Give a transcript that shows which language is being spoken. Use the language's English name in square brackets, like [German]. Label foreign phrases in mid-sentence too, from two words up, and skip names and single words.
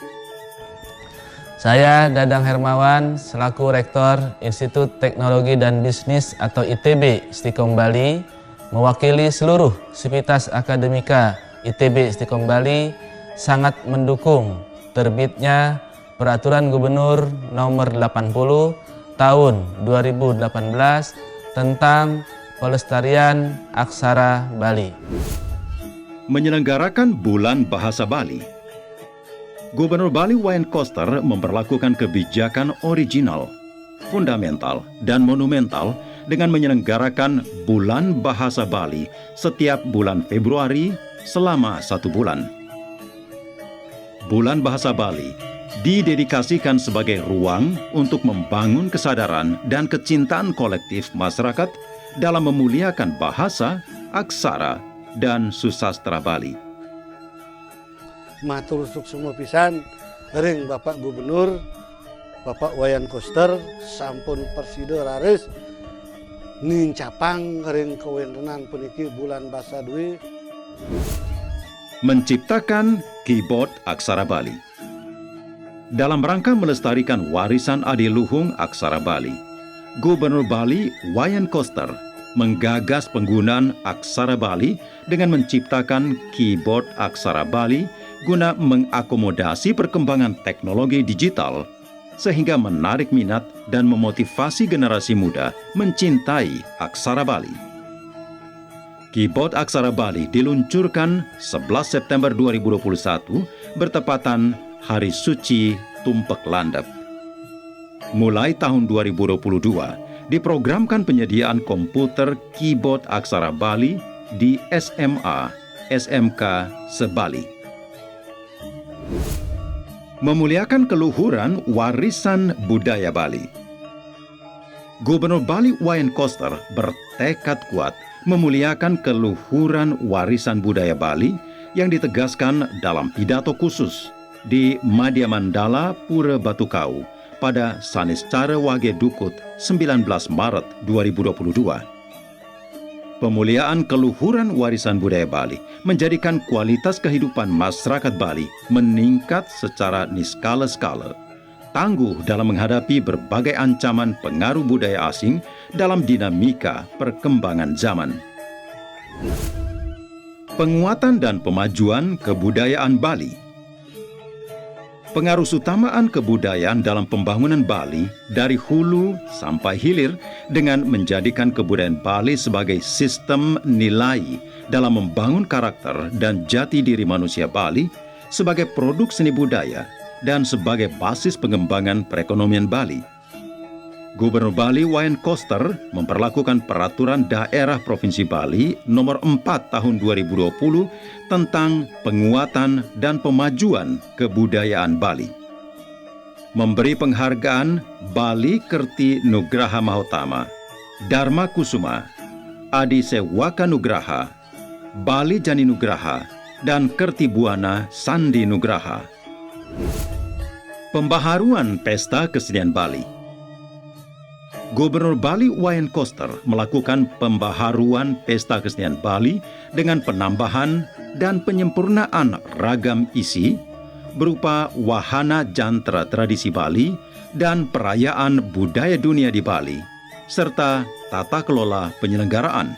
[Indonesian] Saya Dadang Hermawan selaku Rektor Institut Teknologi dan Bisnis atau ITB Istiqom Bali mewakili seluruh sivitas akademika ITB Istiqom Bali sangat mendukung terbitnya Peraturan Gubernur Nomor 80 Tahun 2018 tentang pelestarian aksara Bali. Menyelenggarakan Bulan Bahasa Bali. Gubernur Bali Wayan Koster memperlakukan kebijakan original, fundamental, dan monumental dengan menyelenggarakan Bulan Bahasa Bali setiap bulan Februari selama 1 bulan. Bulan Bahasa Bali didedikasikan sebagai ruang untuk membangun kesadaran dan kecintaan kolektif masyarakat dalam memuliakan bahasa, aksara, dan susastra Bali. [Balinese] Matur suksema pisan ring Bapak Gubernur, Bapak Wayan Koster sampun persida raris nincapang ring kewentenan puniki Bulan Basa Dwi. [Indonesian] Menciptakan keyboard aksara Bali. Dalam rangka melestarikan warisan adiluhung aksara Bali, Gubernur Bali Wayan Koster menggagas penggunaan aksara Bali dengan menciptakan keyboard aksara Bali guna mengakomodasi perkembangan teknologi digital sehingga menarik minat dan memotivasi generasi muda mencintai aksara Bali. Keyboard aksara Bali diluncurkan 11 September 2021 bertepatan Hari Suci Tumpek Landep. Mulai tahun 2022, diprogramkan penyediaan komputer keyboard aksara Bali di SMA, SMK se-Bali. Memuliakan keluhuran warisan budaya Bali. Gubernur Bali Wayan Koster bertekad kuat memuliakan keluhuran warisan budaya Bali yang ditegaskan dalam pidato khusus di Madya Mandala Pura Batukau pada Saniscara Wage Dukut 19 Maret 2022. Pemuliaan keluhuran warisan budaya Bali menjadikan kualitas kehidupan masyarakat Bali meningkat secara niskala-skala, tangguh dalam menghadapi berbagai ancaman pengaruh budaya asing dalam dinamika perkembangan zaman. Penguatan dan pemajuan kebudayaan Bali. Pengarusutamaan kebudayaan dalam pembangunan Bali dari hulu sampai hilir dengan menjadikan kebudayaan Bali sebagai sistem nilai dalam membangun karakter dan jati diri manusia Bali sebagai produk seni budaya dan sebagai basis pengembangan perekonomian Bali. Gubernur Bali Wayan Koster memperlakukan Peraturan Daerah Provinsi Bali Nomor 4 Tahun 2020 tentang penguatan dan pemajuan kebudayaan Bali. Memberi penghargaan Bali Kerti Nugraha Mahotama, Dharma Kusuma, Adi Sewaka Nugraha, Bali Jani Nugraha, dan Kerti Buana Sandi Nugraha. Pembaharuan Pesta Kesenian Bali. Gubernur Bali Wayan Koster melakukan pembaharuan Pesta Kesenian Bali dengan penambahan dan penyempurnaan ragam isi berupa wahana jantra tradisi Bali dan perayaan budaya dunia di Bali, serta tata kelola penyelenggaraan.